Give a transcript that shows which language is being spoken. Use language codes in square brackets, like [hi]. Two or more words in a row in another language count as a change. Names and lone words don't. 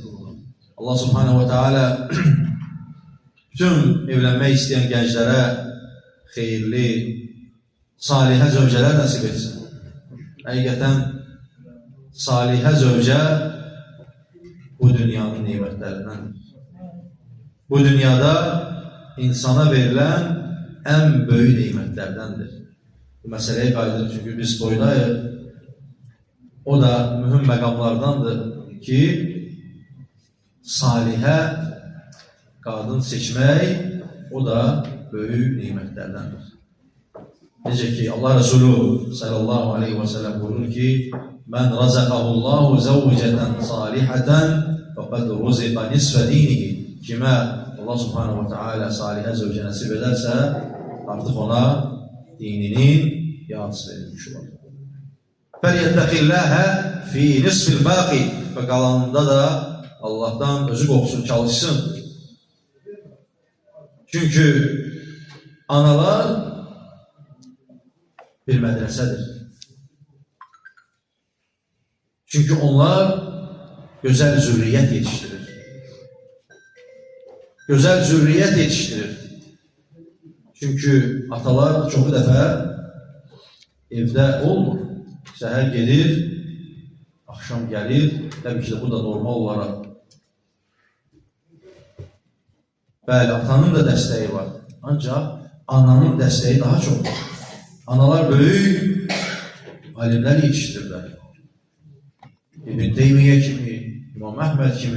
[tr] Allah [ar] سبحانه وتعالى [tr] bütün evlenmek isteyen gençlere hayırlı, salihə zövcələr nasip etsin. [az] Həqiqətən salihə zövcə bu dünyanın nimetlerinden. [tr] Bu dünyada insana verilen en büyük nimetlerdendir. Bu meseleye [az] qayıdırıq çünkü biz toydayıq. O da mühüm məqamlardandır ki, salihə qadın seçmək, o da [tr] büyük nimetlerdendir. [az] Necə ki, Allah Resulü [ar] صلى الله عليه وسلم [az] buyurur ki, [ar] "من رزقه الله زوجة صالحة فقد رزق نصف دينه." [az] Kimə Allah [ar] سبحانه وتعالى [az] salihə zövcə nəsib edərsə, artıq ona dininin yarısı verilmiş olur. [ar] "فليتق الله في النصف الباقي." [az] Və qalanında da Allah'tan özü qorxsun, çalışsın. [tr] Çünkü analar bir medresedir. Çünkü onlar güzel zürriyet yetiştirir. Güzel zürriyet yetiştirir. [az] Çünkü atalar çoxu dəfə evdə olmur. [tr] Səhər gelir, akşam gelir. Tabii ki de bu da normal olarak. [az] Bəli, atanın da dəstəyi var. Ancaq ananın dəstəyi daha çoxdur. Analar böyük [tr] alimler yetiştirirler. [az] İbn Teymiyyə kimi, İmam Əhməd kimi.